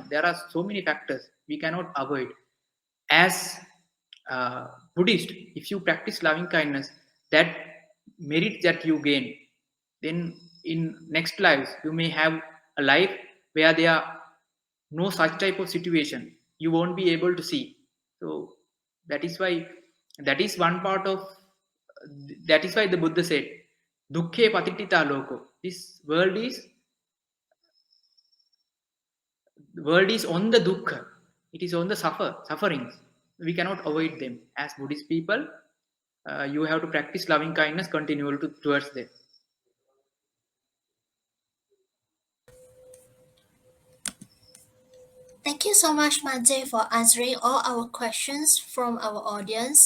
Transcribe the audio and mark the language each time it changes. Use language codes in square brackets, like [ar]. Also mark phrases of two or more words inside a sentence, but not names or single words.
[en] There are so many factors we cannot avoid. As Buddhist, if you practice loving kindness, that merit that you gain, then in next lives you may have a life where there are no such type of situation. You won't be able to see. So that is why, that is one part of, that is why the Buddha said, [pi] dukkhe patitita loko. [en] This world is on the dukkha. It is on the sufferings. We cannot avoid them. As Buddhist people, you have to practice loving kindness continually towards them. Thank you so much, Bhante, for answering all our questions from our audience.